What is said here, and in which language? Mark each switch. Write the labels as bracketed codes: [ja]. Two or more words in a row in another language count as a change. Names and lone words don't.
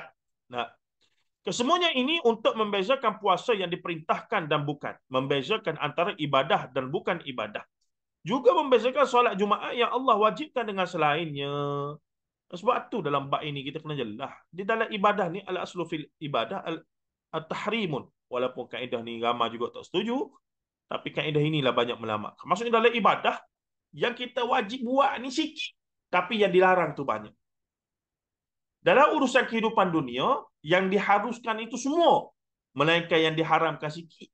[ms] Nah, kesemuanya ini untuk membezakan puasa yang diperintahkan dan bukan, membezakan antara ibadah dan bukan ibadah. Juga membezakan solat Jumaat yang Allah wajibkan dengan selainnya. Sebab tu dalam bab ini kita kena jelas. Di dalam ibadah ni [ar] الأصل في العبادة التحريم. [ms] Walaupun kaedah ni ramai juga tak setuju, tapi kaedah inilah banyak melama. Maksudnya dalam ibadah yang kita wajib buat ni sikit, tapi yang dilarang tu banyak. Dalam urusan kehidupan dunia, yang diharuskan itu semua, melainkan yang diharamkan sikit.